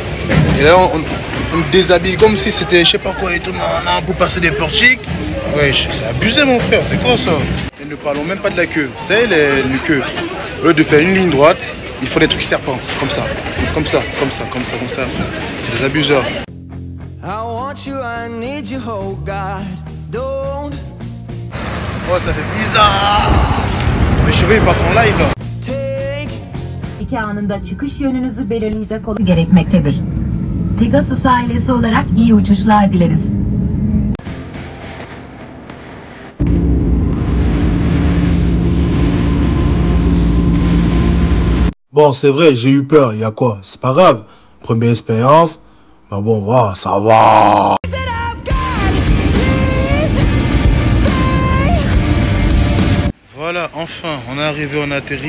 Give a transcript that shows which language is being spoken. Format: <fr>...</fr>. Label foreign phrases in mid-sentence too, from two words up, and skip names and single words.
<fr>Et là on déshabille comme si c'était je sais pas quoi et tout, pour passer des portiques. Ouais, c'est abusé mon frère, c'est quoi ça? Et ne parlons même pas de la queue. C'est les queues. Eux de faire une ligne droite, il faut des trucs serpents, comme ça. Comme ça. C'est des abuseurs.</fr> <en>I want you, I need you, oh God, don't.</en> <fr>Oh, ça fait bizarre. Mes cheveux ils partent en live là.</fr> <tr>İki anında çıkış yönünüzü belirleyecek olması gerekmektedir. Pegasus ailesi olarak iyi uçuşlar dileriz.</tr> <fr>Bon, c'est vrai, j'ai eu peur, il y a quoi? C'est pas grave. Première expérience. Mais bon, voilà, ça va. Voilà, enfin, on est arrivé, on a atterri.</fr>